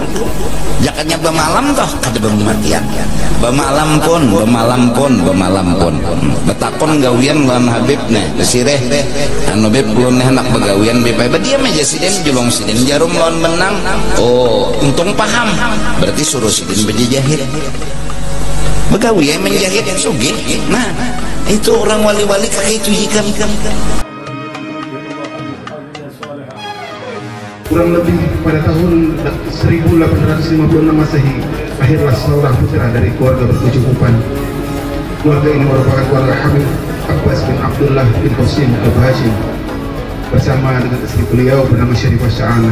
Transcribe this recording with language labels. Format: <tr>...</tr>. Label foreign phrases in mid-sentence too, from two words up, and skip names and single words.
<bjn>jakanya bemalam toh kada bematian bemalam pun betakon gawian lawan Habib besireh anu Bib belum hendak begawian Bib dia meja sidin julung sidin jarum lawan benang oh untung paham berarti suruh sidin berjahit begawi menjahit sugih nah itu orang wali-wali kayak itu ikan.</bjn> <id>Kurang lebih pada tahun 1856 Masehi lahirlah seorang putra dari keluarga berkecukupan. Keluarga ini merupakan keluarga Habib Abbas bin Abdullah bin Qasim Al-Hashim bersama dengan istri beliau bernama Syarifah Sya'anah.</id>